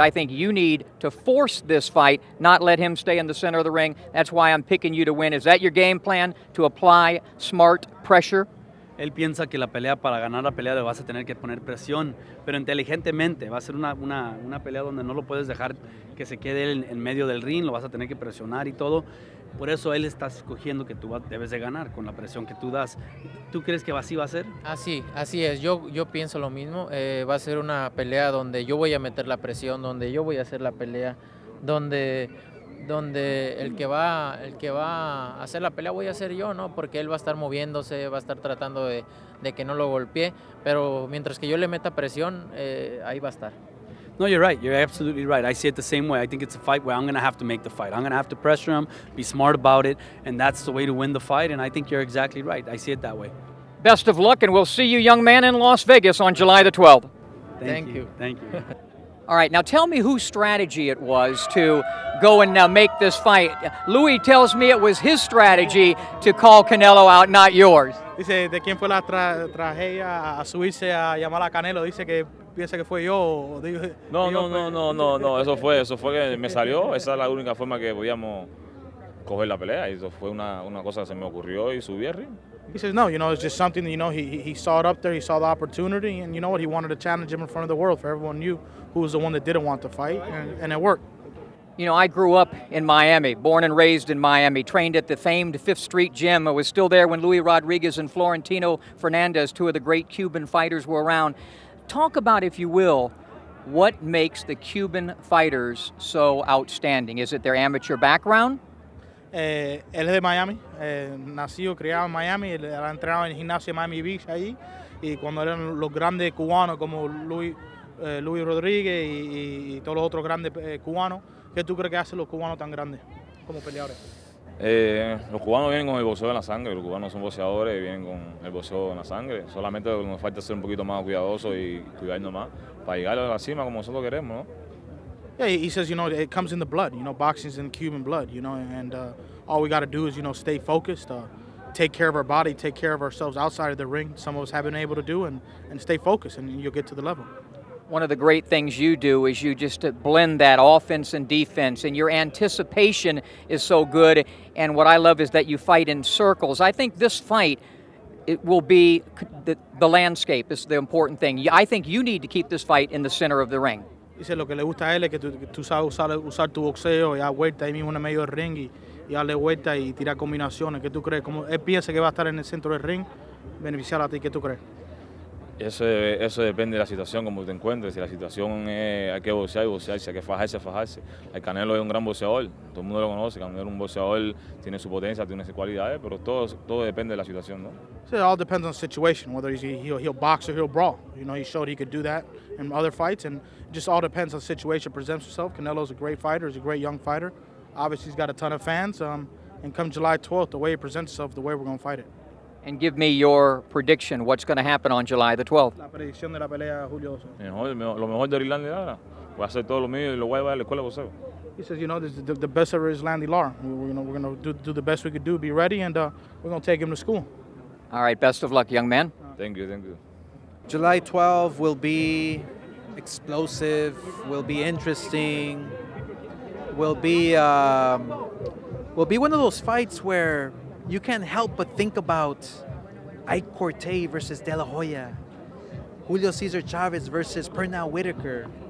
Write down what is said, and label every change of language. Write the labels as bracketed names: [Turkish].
[English] I think you need to force this fight, not let him stay in the center of the ring. That's why I'm picking you to win. Is that your game plan, to apply smart pressure? [Spanish] Él piensa que para ganar la pelea le vas a tener que poner presión, pero inteligentemente. Va a ser una pelea donde no lo puedes dejar que se quede en medio del ring, lo vas a tener que presionar y todo. Por eso él está escogiendo que tú debes de ganar con la presión que tú das. ¿Tú crees que así va a ser? Así es. Yo pienso lo mismo. Va a ser una pelea donde yo voy a meter la presión, donde yo voy a hacer la pelea, donde el que va a hacer la pelea voy a ser yo, ¿no? Porque él va a estar moviéndose, va a estar tratando de que no lo golpee, pero mientras que yo le meta presión, ahí va a estar. [English] No, you're right. You're absolutely right. I see it the same way. I think it's a fight where I'm going to have to make the fight. I'm going to have to pressure him, be smart about it, and that's the way to win the fight, and I think you're exactly right. I see it that way. Best of luck, and we'll see you, young man, in Las Vegas on July the 12th. Thank you. Thank you. All right, now tell me whose strategy it was to go and make this fight. Louis tells me it was his strategy to call Canelo out, not yours. [Spanish] Dice, ¿de quién fue la tragedia a subirse a llamar a Canelo? Dice que piensa que fue yo. No, eso fue que me salió. Esa es la única forma que podíamos coger la pelea. Y eso fue una cosa que se me ocurrió y subí al ring. [English] He says, no, you know, it's just something, you know, he saw it up there, he saw the opportunity, and you know what, he wanted to challenge him in front of the world, for everyone knew who was the one that didn't want to fight, and it worked. You know, I grew up in Miami, born and raised in Miami, trained at the famed Fifth Street Gym. I was still there when Luis Rodriguez and Florentino Fernandez, two of the great Cuban fighters, were around. Talk about, if you will, what makes the Cuban fighters so outstanding? Is it their amateur background? [Spanish] Él es de Miami, nacido, criado en Miami, él ha entrenado en el gimnasio de Miami Beach allí, y cuando eran los grandes cubanos como Luis Rodríguez y todos los otros grandes cubanos, ¿qué tú crees que hacen los cubanos tan grandes como peleadores? Los cubanos vienen con el boxeo en la sangre, los cubanos son boxeadores, vienen con el boxeo en la sangre, solamente nos falta ser un poquito más cuidadosos y cuidarnos más para llegar a la cima como nosotros queremos, ¿no? [English] Yeah, he says, you know, it comes in the blood. You know, boxing's in Cuban blood. You know, and all we got to do is, you know, stay focused, take care of our body, take care of ourselves outside of the ring. Some of us haven't been able to do, and stay focused, and you'll get to the level. One of the great things you do is you just blend that offense and defense, and your anticipation is so good. And what I love is that you fight in circles. I think this fight, it will be the landscape is the important thing. I think you need to keep this fight in the center of the ring. [Spanish] Dice lo que le gusta a él es que tú sabes usar tu boxeo y dar vuelta ahí mismo en el medio del ring y darle vuelta y tirar combinaciones. ¿Qué tú crees? Como él piensa que va a estar en el centro del ring, beneficiar a ti, ¿qué tú crees? Eso depende de la situación, como te encuentres. Si la situación hay que boxear, boxear. Si hay que fajarse, fajarse. El Canelo es un gran boxeador, todo el mundo lo conoce. Canelo es un boxeador, tiene su potencia, tiene sus cualidades, pero todo depende de la situación, ¿no? [English] So it all depends on the situation, whether he'll box or he'll brawl. You know, he showed he could do that in other fights, and it just all depends on the situation presents himself. Canelo's a great fighter, he's a great young fighter. Obviously, he's got a ton of fans, and come July 12th, the way he presents himself, the way we're going to fight it. And give me your prediction. What's going to happen on July the 12th? [Spanish] La predicción de la pelea, Julio. Lo mejor de Irlanda y Lara. Voy a hacer todo lo mío y lo voy a llevar a la escuela de boxeo. [English] He says, you know, this is the best ever is Landy Lara. We're going to do the best we could do, be ready, and we're going to take him to school. All right, best of luck, young man. Thank you, thank you. July 12 will be explosive, will be interesting, will be one of those fights where you can't help but think about Ike Cortez versus De La Hoya, Julio Cesar Chavez versus Pernell Whitaker.